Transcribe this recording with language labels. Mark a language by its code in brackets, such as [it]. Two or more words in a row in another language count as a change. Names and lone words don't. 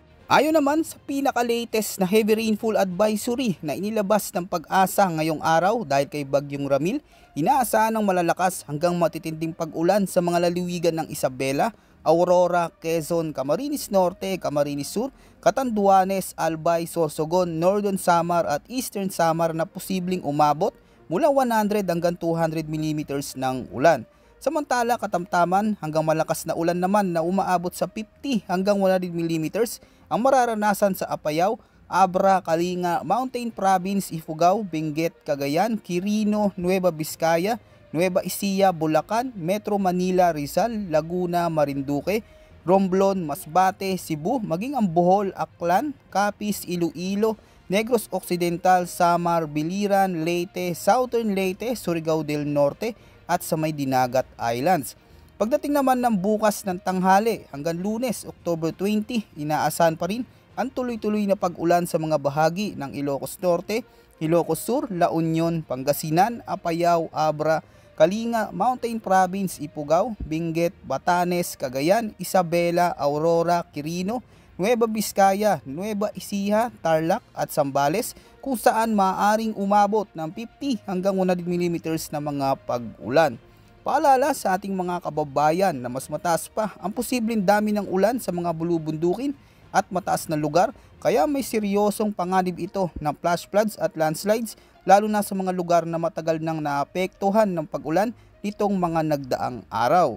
[tl] Ayon naman sa pinaka-latest na [en] heavy rainfall advisory [tl] na inilabas ng Pag-asa ngayong araw dahil kay Bagyong Ramil, inaasahan ng malalakas hanggang matitinding pag-ulan sa mga lalawigan ng Isabela, Aurora, Quezon, Camarines Norte, Camarines Sur, Catanduanes, Albay, Sorsogon, Northern Samar at Eastern Samar na posibleng umabot mula 100 hanggang 200 mm ng ulan. Samantala, katamtaman hanggang malakas na ulan naman na umaabot sa 50 hanggang 100 mm ang mararanasan sa Apayao, Abra, Kalinga, Mountain Province, Ifugao, Benguet, Cagayan, Quirino, Nueva Vizcaya, Nueva Ecija, Bulacan, Metro Manila, Rizal, Laguna, Marinduque, Romblon, Masbate, Cebu, maging ang Bohol, Aklan, Capiz, Iloilo, Negros Occidental, Samar, Biliran, Leyte, Southern Leyte, Surigao del Norte at sa may Dinagat Islands. Pagdating naman ng bukas ng tanghali hanggang Lunes, October 20, inaasahan pa rin ang tuloy-tuloy na pag-ulan sa mga bahagi ng Ilocos Norte, Ilocos Sur, La Union, Pangasinan, Apayao, Abra, Kalinga, Mountain Province, Ifugao, Benguet, Batanes, Cagayan, Isabela, Aurora, Quirino, Nueva Vizcaya, Nueva Ecija, Tarlac at Zambales kung saan maaaring umabot ng 50 hanggang 100 mm na mga pag-ulan. Paalala sa ating mga kababayan na mas mataas pa ang posibleng dami ng ulan sa mga bulubundukin at mataas na lugar, kaya may seryosong panganib ito ng [en] flash floods [tl] at landslides lalo na sa mga lugar na matagal nang naapektuhan ng pag-ulan nitong mga nagdaang araw.